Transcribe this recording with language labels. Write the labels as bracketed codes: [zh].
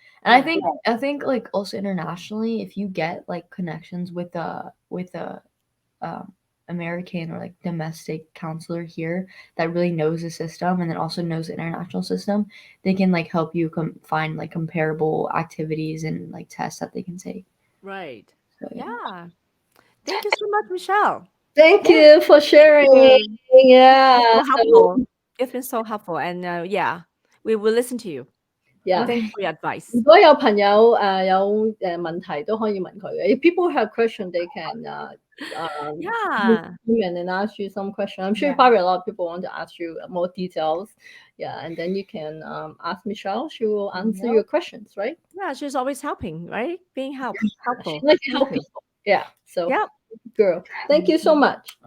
[en] And I think like also internationally, if you get like connections with a American or like domestic counselor here that really knows the system and then also knows the international system, they can like help you find like comparable activities and like tests that they can take. Right. So, Yeah. Thank you so much, Michelle. Thank you for sharing. Yeah. So helpful. It's been so helpful, and yeah, we will listen to you. Yeah. Thanks for your advice. [yue] 如果有朋友有問題都可以問佢嘅。 [en] If people have question, they can Yeah. and ask you some question. I'm sure Yeah. probably a lot of people want to ask you more details. Yeah, and then you can ask Michelle. She will answer your questions, right? Yeah, she's always helping, right? Being helpful. She likes to help people. Yeah. So, Yep. girl, thank you so much.